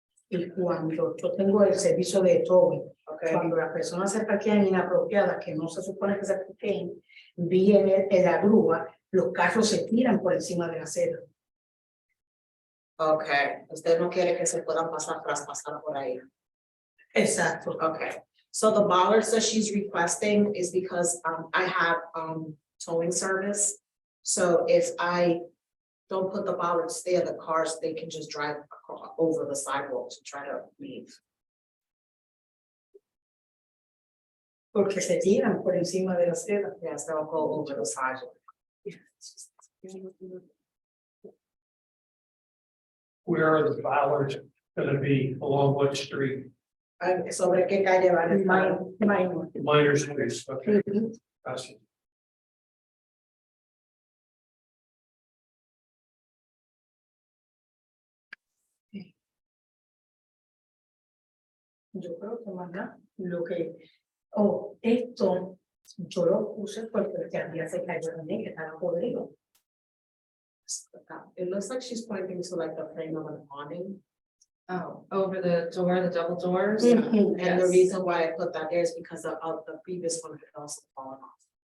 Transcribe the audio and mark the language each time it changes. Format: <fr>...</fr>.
<es>Y cuando yo tengo el servicio de towing,</es> <en>Okay.</en> <es>cuando las personas se parquean inapropiadas, que no se supone que se parqueen, viene en la grúa, los carros se tiran por encima de la acera.</es> <en>Okay.</en> <es>Usted no quiere que se puedan traspasar por ahí. Exacto.</es> <en>Okay. So the bollards that she's requesting is because I have towing service. So if I don't put the bollards there, the cars, they can just drive over the sidewalk to try to leave.</en> <es>Porque se tiran por encima de la acera.</es> <en>Yes, they'll go over the sidewalk. Where are the bollards gonna be along what street?</en> <es>Sobre qué calle van a estar.</es> <en>Minor streets, okay. Ujú. Gotcha.</en> <es>Yo creo que más nada, lo que, esto, yo lo puse porque el que había se cayó también, que estaba podrido.</es> <en>It looks like she's pointing to like the frame of an awning. Oh, over the door, the double doors. Mhm. And the Yes. reason why I put that there is because of the previous one had also fallen off.</en>